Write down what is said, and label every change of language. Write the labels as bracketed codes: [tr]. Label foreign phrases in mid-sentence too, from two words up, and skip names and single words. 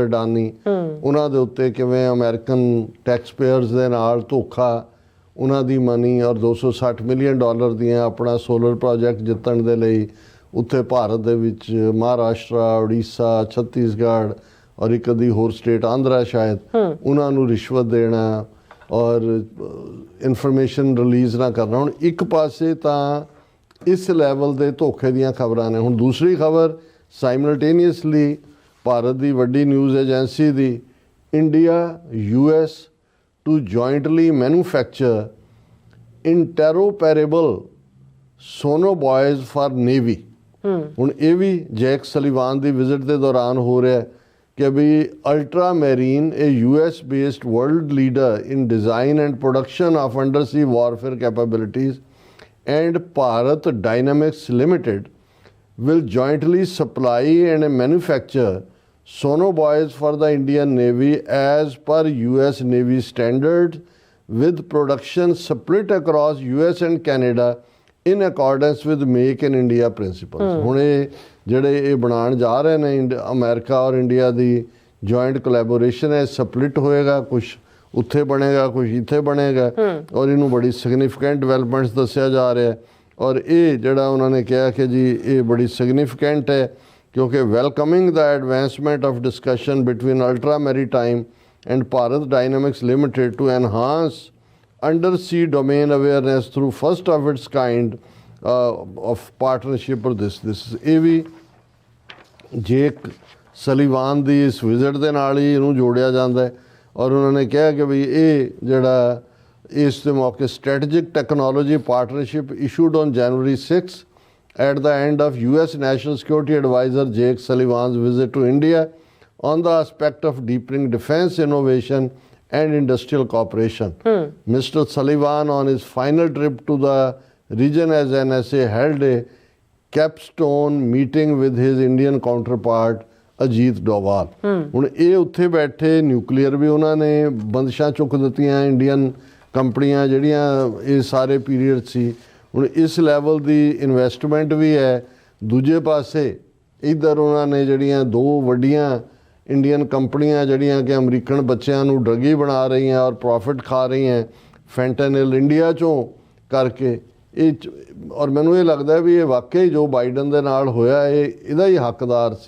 [pa] ਅਡਾਨੀ, ਉਹਨਾਂ ਦੇ ਉੱਤੇ ਕਿਵੇਂ [en] American tax payers [pa] ਦੇ ਨਾਲ ਧੋਖਾ, ਉਹਨਾਂ ਦੀ ਮਨੀ ਔਰ $260 ਮਿਲੀਅਨ ਦੀਆਂ ਆਪਣਾ [en] solar project [pa] ਜਿੱਤਣ ਦੇ ਲਈ ਉੱਥੇ ਭਾਰਤ ਦੇ ਵਿੱਚ ਮਹਾਰਾਸ਼ਟਰਾ, ਉੜੀਸਾ, ਛੱਤੀਸਗੜ੍ਹ ਔਰ ਇੱਕ ਅੱਧੀ ਹੋਰ ਸਟੇਟ ਆਂਧਰਾ ਸ਼ਾਇਦ, ਉਹਨਾਂ ਨੂੰ ਰਿਸ਼ਵਤ ਦੇਣਾ ਔਰ [en] information release [pa] ਨਾ ਕਰਨਾ। ਹੁਣ ਇੱਕ ਪਾਸੇ ਤਾਂ ਇਸ ਲੈਵਲ ਦੇ ਧੋਖੇ ਦੀਆਂ ਖਬਰਾਂ ਨੇ। ਹੁਣ ਦੂਸਰੀ ਖਬਰ ਸਾਈਮਲਟੇਨੀਅਸਲੀ ਭਾਰਤ ਦੀ ਵੱਡੀ [en] news agency [pa] ਦੀ, ਇੰਡੀਆ [en] US to jointly manufacture interoperable sonobuoys for Navy। [pa] ਹੁਣ ਇਹ ਵੀ ਜੈਕ ਸਲੀਵਾਨ ਦੀ ਵਿਜ਼ਿਟ ਦੇ ਦੌਰਾਨ ਹੋ ਰਿਹਾ ਕਿ ਵੀ ਅਲਟਰਾ ਮੈਰੀਨ [en] a US based world leader in design and production of undersea warfare capabilities and Bharat Dynamics Limited will jointly supply and manufacture sonobuoys for the Indian Navy as per US Navy standards, with production split across US and Canada in accordance with Make in India principles। [pa] ਹੁਣ ਇਹ ਜਿਹੜੇ ਇਹ ਬਣਾਉਣ ਜਾ ਰਹੇ ਨੇ ਅਮਰੀਕਾ ਔਰ ਇੰਡੀਆ ਦੀ [en] joint collaboration [pa] ਹੈ, ਸਪਲਿਟ ਹੋਏਗਾ, ਕੁਛ ਉੱਥੇ ਬਣੇਗਾ, ਕੁਛ ਇੱਥੇ ਬਣੇਗਾ, ਔਰ ਇਹਨੂੰ ਬੜੀ [en] significant developments [pa] ਦੱਸਿਆ ਜਾ ਰਿਹਾ। ਔਰ ਇਹ ਜਿਹੜਾ ਉਹਨਾਂ ਨੇ ਕਿਹਾ ਕਿ ਜੀ ਇਹ ਬੜੀ ਸਿਗਨੀਫਿਕੈਂਟ ਹੈ ਕਿਉਂਕਿ [en] welcoming the advancement of discussion between Ultra Maritime and Bharat Dynamics Limited to enhance undersea domain awareness through first of its kind of partnership or this [pa] ਇਹ ਵੀ ਜੇਕ ਸਲੀਵਾਨ ਦੀ ਇਸ ਵਿਜ਼ਿਟ ਦੇ ਨਾਲ ਹੀ ਇਹਨੂੰ ਜੋੜਿਆ ਜਾਂਦਾ ਹੈ। ਔਰ ਉਹਨਾਂ ਨੇ ਕਿਹਾ ਕਿ ਵੀ ਇਹ ਜਿਹੜਾ ਇਸ ਦੇ ਮੌਕੇ [en] strategic technology partnership issued on January 6 at the end of US National Security Advisor Jake Sullivan's visit to India on the aspect of deepening defense innovation and industrial cooperation. Mr. Sullivan on his final trip to the region as NSA held a capstone meeting with his Indian counterpart [pa] ਅਜੀਤ ਡੋਵਾਲ। ਹੁਣ ਇਹ ਉੱਥੇ ਬੈਠੇ ਨਿਊਕਲੀਅਰ ਵੀ ਉਹਨਾਂ ਨੇ ਬੰਦਸ਼ਾਂ ਚੁੱਕ ਦਿੱਤੀਆਂ ਇੰਡੀਅਨ ਕੰਪਨੀਆਂ ਜਿਹੜੀਆਂ ਇਹ ਸਾਰੇ ਪੀਰੀਅਡ ਸੀ। ਹੁਣ ਇਸ ਲੈਵਲ ਦੀ ਇਨਵੈਸਟਮੈਂਟ ਵੀ ਹੈ। ਦੂਜੇ ਪਾਸੇ ਇੱਧਰ ਉਹਨਾਂ ਨੇ ਜਿਹੜੀਆਂ 2 ਵੱਡੀਆਂ ਇੰਡੀਅਨ ਕੰਪਨੀਆਂ ਜਿਹੜੀਆਂ ਕਿ ਅਮਰੀਕਨ ਬੱਚਿਆਂ ਨੂੰ ਡਰੱਗੀ ਬਣਾ ਰਹੀਆਂ ਔਰ ਪ੍ਰੋਫਿਟ ਖਾ ਰਹੀਆਂ ਫੈਂਟਨਲ ਇੰਡੀਆ 'ਚੋਂ ਕਰਕੇ ਇਹ, ਔਰ ਮੈਨੂੰ ਇਹ ਲੱਗਦਾ ਵੀ ਇਹ ਵਾਕਈ ਜੋ ਬਾਈਡਨ ਦੇ ਨਾਲ ਹੋਇਆ ਇਹਦਾ ਹੀ ਹੱਕਦਾਰ ਸੀ।